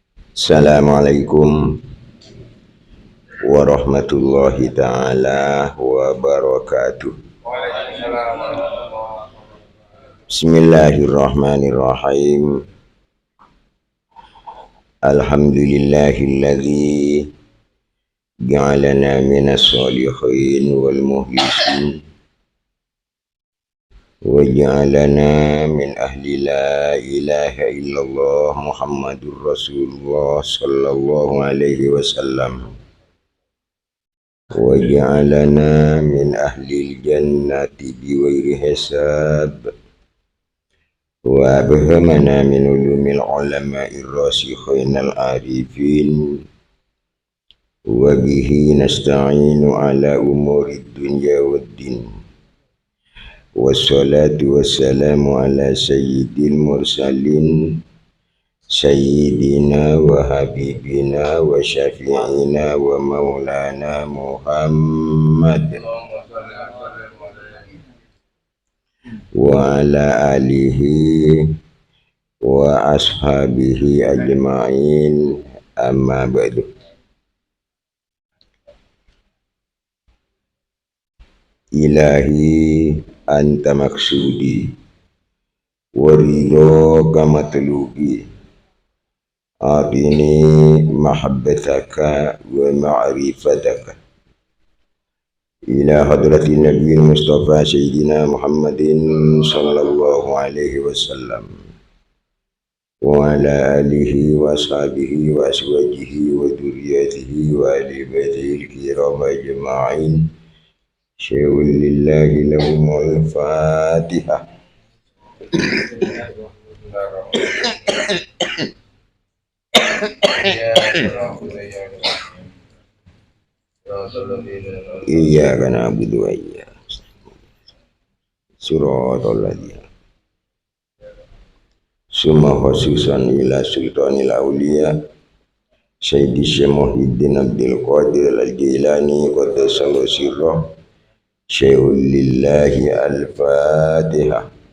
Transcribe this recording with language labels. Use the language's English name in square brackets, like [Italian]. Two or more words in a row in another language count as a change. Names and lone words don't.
[Arabic] السلام عليكم ورحمة الله تعالى وبركاته. Bismillahirrahmanirrahim. الحمد لله الذي جعلنا من الصالحين والمخلصين وجعلنا من أهل لا إله إلا الله محمد رسول الله صلى الله عليه وسلم وجعلنا من أهل الجنة بغير حساب وألهمنا من علوم العلماء الراسخين العارفين وبه نستعين على أمور الدنيا والدين والصلاة والسلام على سيد المرسلين سيدنا وحبيبنا وشفيعنا ومولانا محمد وعلى آله وأصحابه أجمعين أما بعد. إلهي أنت مقصودي ورضاك مطلوبي أعطني محبتك ومعرفتك إلى حضرة النبي المصطفى سيدنا محمد صلى الله عليه وسلم وعلى آله وأصحابه وأزواجه وذرياته وآل بيته الكرام أجمعين. شيء لله لهم الفاتحة. إياك نعبد وإياك نستعين. صراط الذين ثم خصوصا إلى سلطان الأولياء سيدي شيخ محيي الدين عبد القادر الجيلاني قدس الله سره. شيء لله الفاتحة.